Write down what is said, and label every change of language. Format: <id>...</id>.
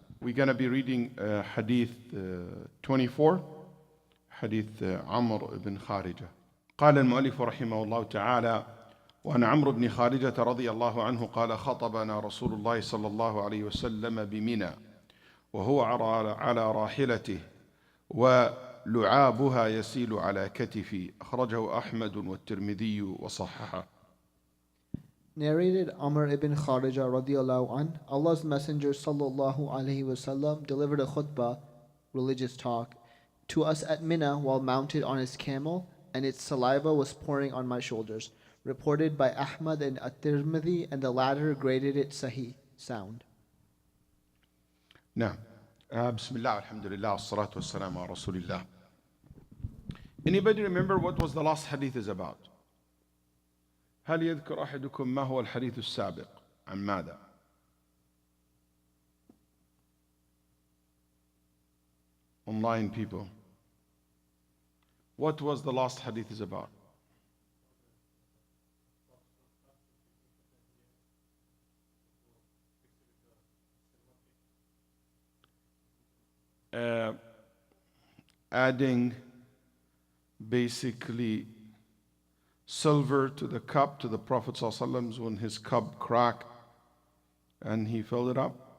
<en>We're going to be reading Hadith 24, Hadith Amr ibn Kharija.</en> <ar>قال المؤلف رحمه الله تعالى: وعن عمرو بن خارجة رضي الله عنه قال: خطبنا رسول الله صلى الله عليه وسلم بمنى وهو على راحلته ولعابها يسيل على كتفي. أخرجه أحمد والترمذي وصححه.</ar> <en>Narrated Amr ibn Kharija radiallahu an, Allah's Messenger sallallahu alaihi wasallam delivered a khutbah, religious talk, to us at Mina while mounted on his camel, and its saliva was pouring on my shoulders. Reported by Ahmad and at-Tirmidhi, and the latter graded it Sahih, sound. Now, Bismillah, alhamdulillah, salatu wassalamu ala rasulillah. Anybody remember what was the last hadith is about?</en> <ar>هل يذكر أحدكم ما هو الحديث السابق عن ماذا؟</ar> <en>Online people. What was the last hadith is about? Adding basically silver to the cup to the Prophet ﷺ when his cup cracked and he filled it up.</en>